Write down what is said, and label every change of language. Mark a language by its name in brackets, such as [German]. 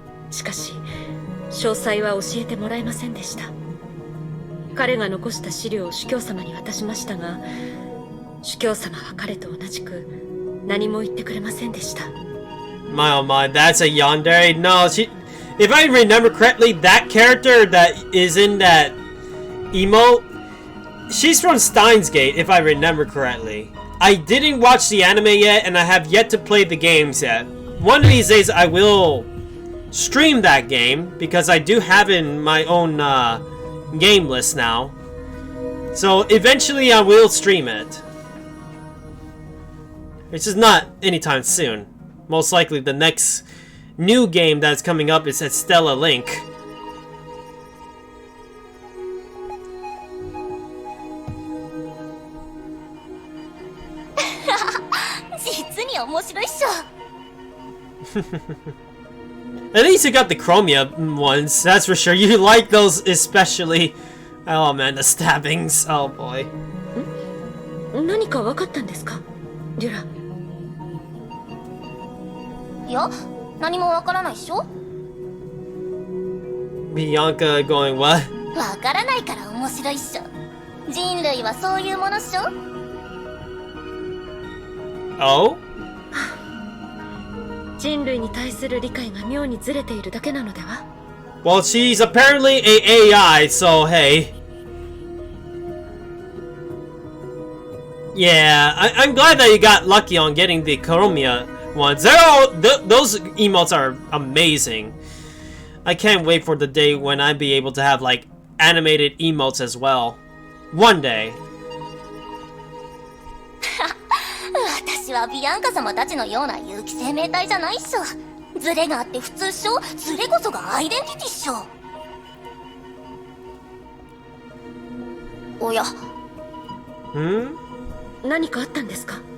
[Japanese] しかし、詳細は教えてもらえませんでした。彼が残した資料を主教様に渡しましたが、主教様は彼と同じく何も言ってくれませんでした。 [English] My oh my, that's a yandere. No, if I remember correctly, that character that is in that emote, she's from Steins Gate, if I remember correctly. I didn't watch the anime yet, and I have yet to play the games yet. One of these days I will stream that game, because I do have it in my own game list now. So eventually I will stream it. It's just not anytime soon. Most likely the next new game that's coming up is Stella Link. [Japanese] 実に面白いっしょ。 [English] At least you got the Chromia ones, that's for sure. You like those especially. Oh man, the stabbings. Oh boy. [Japanese] 何か分かったんですか、デュラ。いや、何もわからないっしょ。 [English] Bianca going what? [Japanese] わからないから面白いっしょ。人類はそういうものっしょ。 [English] Oh? [Japanese] 人類に対する理解が妙にずれているだけなのでは？ [English] Well, she's apparently a AI, so hey. Yeah, I'm glad that you got lucky on getting the Chromia ones. Those emotes are amazing. I can't wait for the day when I'd be able to have like animated emotes as well. One day. [Japanese] 私私はビアンカ様たちのような有機生命体じゃないっしょ。ズレがあって普通っしょ。ズレこそがアイデンティティっしょ。おや、何かあったんですか？